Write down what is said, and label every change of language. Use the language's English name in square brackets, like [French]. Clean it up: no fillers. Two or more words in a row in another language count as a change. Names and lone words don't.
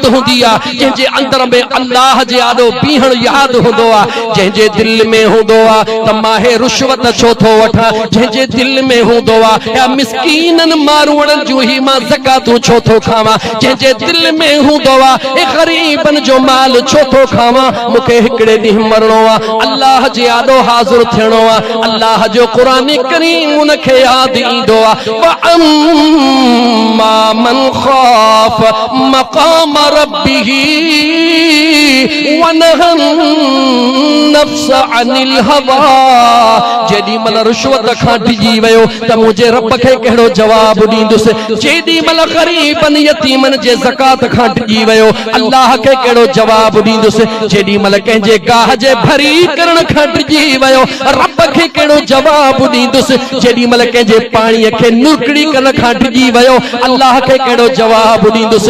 [Sindhi] हूंदी आहे, जंहिंजे अंदर में अल्लाह जे आॾो बीहण याद हूंदो आहे, जंहिंजे दिल में हूंदो आहे त मां रुश्वत छो थो वठां, जंहिंजे दिल में हूंदो आहे या मिस्कीननि मारूड़नि जूं ही मां ज़कातूं छो थो खावां, जंहिंजे दिल में हूंदो आहे ए ग़रीबनि जो माल छो थो खावां, मूंखे हिकिड़े ॾींहुं मरणो आहे, अल्लाह जे आॾो हाज़िर थियणो आहे, अल्लाह जो क़ुरान करीम उनखे याद ईंदो आहे। [Arabic] وأما من خاف مقام ربه ونهى النفس عن الهوى. [Sindhi] जेॾी महिल रिश्वत खां डिॼी वियो त मुंहिंजे रब खे कहिड़ो जवाब ॾींदुसि, जेॾी महिल ग़रीबनि यतीमनि जे ज़कात खां डिॼी वियो अल्लाह खे कहिड़ो जवाब ॾींदुसि, जेॾी महिल कंहिंजे गाह जे भरी करण खां डिॼी वियो रब खे कहिड़ो जवाब ॾींदुसि, जेॾी महिल कंहिंजे पाणीअ खे नुरकड़ी करण खां डिॼी वियो अल्लाह खे कहिड़ो जवाब ॾींदुसि।